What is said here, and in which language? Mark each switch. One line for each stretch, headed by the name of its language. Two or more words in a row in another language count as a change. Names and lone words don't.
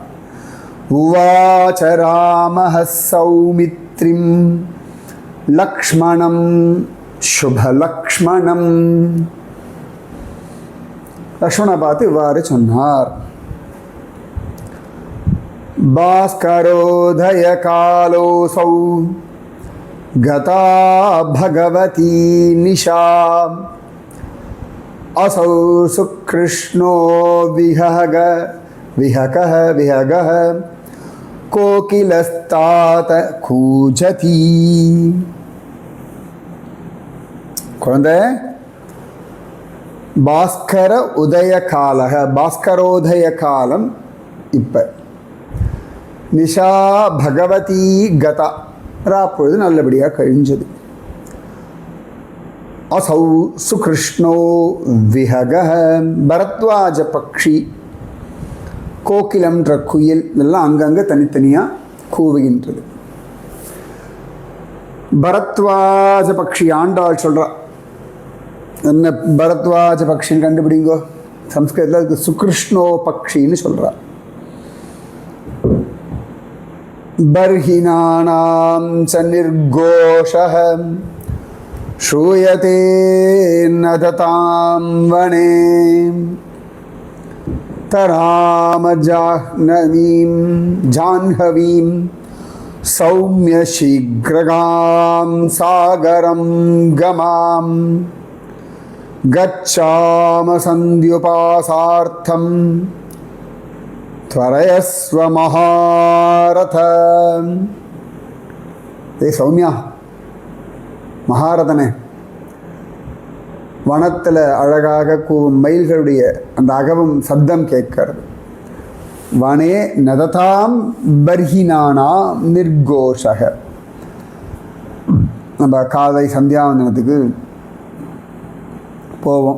Sanskrit: उवाच रामः सौमित्रिं लक्ष्मणं शुभलक्ष्मणम्.
Tamil: லக்ஷ்மணனை பார்த்து இவ்வாறு சொன்னார்.
Sanskrit: भास्करोदय कालोसौ गता भगवती निशा असौ सुकृष्णो विहगः कोकिलस्तात कूजति.
Tamil: குழந்தை
Sanskrit: भास्कर उदय कालक भास्करोदय
Tamil: காலம் இப்ப
Sanskrit: निशा भगवती गता
Tamil: ராப்பொழுது நல்லபடியாக கழிஞ்சது.
Sanskrit: असौ सुकृष्णो विहगः
Tamil: பரத்வாஜ பக்ஷி கோகிலம்ன்ற குயில் இதெல்லாம் அங்கங்கே தனித்தனியாக கூவுகின்றது. பரத்வாஜ பக்ஷி ஆண்டாள் சொல்கிறா. என்ன பரத்வாஜ பக்ஷின்னு கண்டுபிடிங்கோ. சம்ஸ்கிருதத்தில் அதுக்கு சுகிருஷ்ணோ பக்ஷின்னு சொல்கிறா.
Sanskrit: बर्हिणानां च निर्घोषः श्रूयते नदतां वने तराम जाह्नवीं सौम्य शीघ्रगां सागरं गमां गच्छाम सन्ध्युपासार्थं त्वरयस्व महारथ. ये सौम्या
Tamil: மகாரதனே, வனத்தில் அழகாக கூவும் மயில்களுடைய அந்த அகவும் சப்தம் கேட்கிறது.
Sanskrit: वने नदतां बर्हिणाना निर्घोषः.
Tamil: நம்ம காலை சந்தியாவந்தனத்துக்கு போவோம்.